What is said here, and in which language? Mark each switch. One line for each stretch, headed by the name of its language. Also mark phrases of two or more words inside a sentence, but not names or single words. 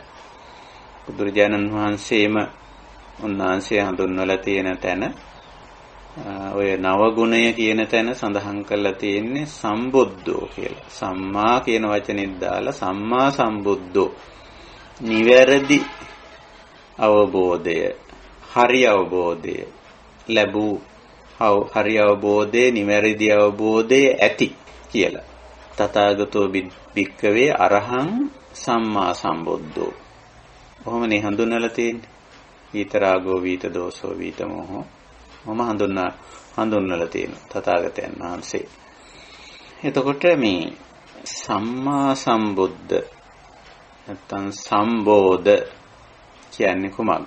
Sinhala: බුදුරජාණන් වහන්සේම උන්වහන්සේ හඳුන්වලා තියෙන තැන ඔය නව ගුණය කියන තැන සඳහන් කරලා තියෙන්නේ සම්බුද්ධෝ කියලා. සම්මා කියන වචනේත් දාලා
Pali: සම්මා සම්බුද්ධෝ.
Sinhala: නිවැරදි අවබෝධය, හරි අවබෝධය ලැබූ හරි අවබෝධය, නිවැරදි අවබෝධය ඇති කියලා.
Pali: තථාගතෝ භික්ඛවේ අරහං සම්මා සම්බුද්ධෝ.
Sinhala: කොහොමනේ හඳුන්වලා තියෙන්නේ?
Pali: විතරාගෝ විත දෝසෝ විත මොහෝ.
Sinhala: මම හඳුන්වලා තියෙනවා තථාගතයන් වහන්සේ. එතකොට මේ සම්මා සම්බුද්ධ නැත්නම් සම්බෝධ කියන්නේ කුමක්ද?